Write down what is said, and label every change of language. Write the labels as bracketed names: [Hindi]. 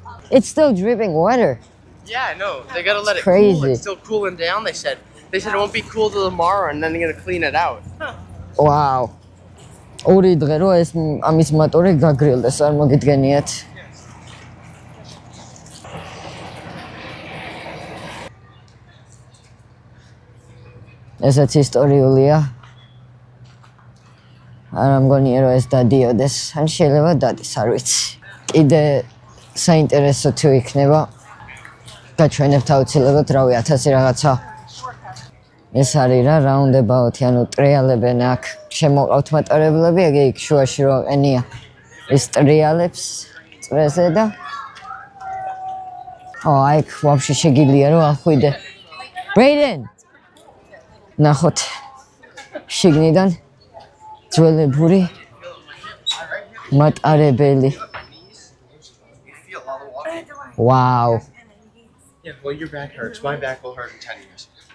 [English] It's still dripping water. Yeah, I know. They gotta let it crazy. cool. It's still cooling down, they said. They said it won't be cool till tomorrow and then they're gonna clean it out. Wow. [Georgian] ორი დღე რო ეს ამის მოტორი გაგრილდეს, არ მოგიდგენიათ. ესაც ისტორიულია. არ მგონია რომ ეს დადიოდეს, ან შეიძლება დადეს, არ ვიცი. კიდე საინტერესო თუ იქნება გაჩვენებთ აუცილებლად, რავი, 1000 რაღაცა. ეს არის რა, roundabout, ანუ ტრიალებენ აქ. შემოყავთ მატარებლები, ეგ იქ შუაში რო აყენია. ეს ტრიალებს წვეზე და აი, ვაფშე შეგიძლია რომ ახვიდე. Brayden! ნახოთ. შიგნიდან ძველებური მატარებელი. [English] Wow. Yeah, well, your back hurts. My back will hurt in 10 years.